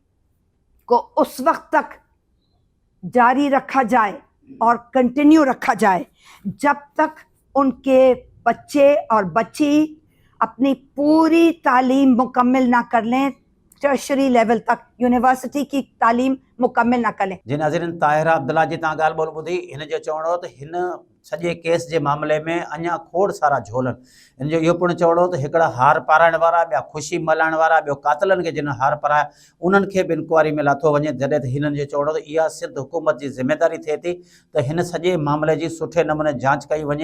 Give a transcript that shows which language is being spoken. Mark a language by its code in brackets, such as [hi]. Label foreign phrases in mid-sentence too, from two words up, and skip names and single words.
[ur] کو اس وقت تک جاری رکھا جائے اور کنٹینیو رکھا جائے جب تک ان کے بچے اور بچی اپنی پوری تعلیم مکمل نہ کر لیں، ٹرشری لیول تک، یونیورسٹی کی تعلیم مکمل نہ کر لیں. [sd] جی ناظرین، طاہرہ عبداللہ جی تاں ॻाल्हि ॿोल ॿुधी. हिन जो चवणो हो त हिन सॼे केस जे मामले में अञा खोड़ सारा झोलनि. हिन जो इहो पिणु चवणो हो त हिकिड़ा हार पाराइण वारा, ॿिया ख़ुशी मल्हाइण वारा, ॿियो कातलनि खे जिन हार पाराया उन्हनि खे बि इंक्वायरी में लाथो वञे. जॾहिं त हिननि जो चवणो त इहा सिर्फ़ु हुकूमत जी ज़िमेदारी थिए थी त हिन सॼे मामले जी सुठे नमूने जांच कई वञे.